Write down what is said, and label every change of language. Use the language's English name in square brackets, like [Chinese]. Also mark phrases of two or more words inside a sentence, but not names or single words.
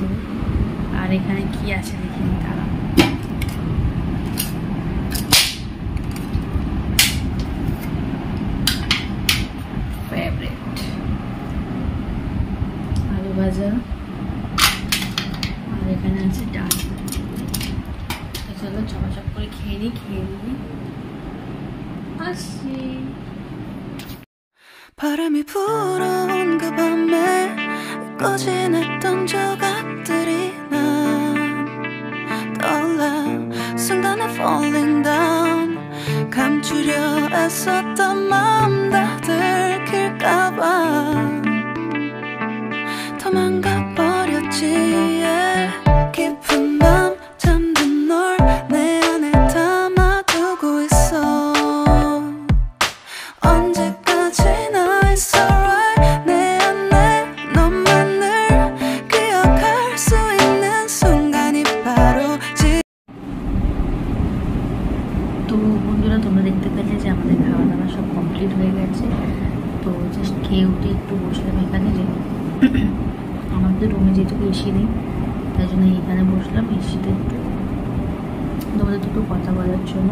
[Bangla] আর এখানে কি আছে দেখিনি, তারা ফেভারিট আলু ভাজা, আর এখানে আছে ডাল। তো চলো চপাচপ করে খেয়ে নিই আসছি। [Korean] 바람이 불어온 그 밤에 꺼진했던 조각들이 난 떠올라 순간에 [English] falling down [Korean] 감추려 애썼던 마음 다 들킬까봐 도망가 버렸지 yeah. 깊은 밤 잠든 널 내 안에 담아두고 있어 언제까지나 [English] it's alright [Korean] 내 안에 너만을 기억할 수 있는 순간이 바로 지금. [Bangla] তো বন্ধুরা, তোমরা দেখতে পেলে যে আমাদের খাওয়া দাওয়া সব কমপ্লিট হয়ে গেছে। তো জাস্ট খেয়ে উঠে একটু বসলাম এখানে, যে আমাদের রুমে যেহেতু এসি নেই, তাই জন্য এইখানে বসলাম এসিতে একটু তোমাদের দুটো কথা বলার জন্য।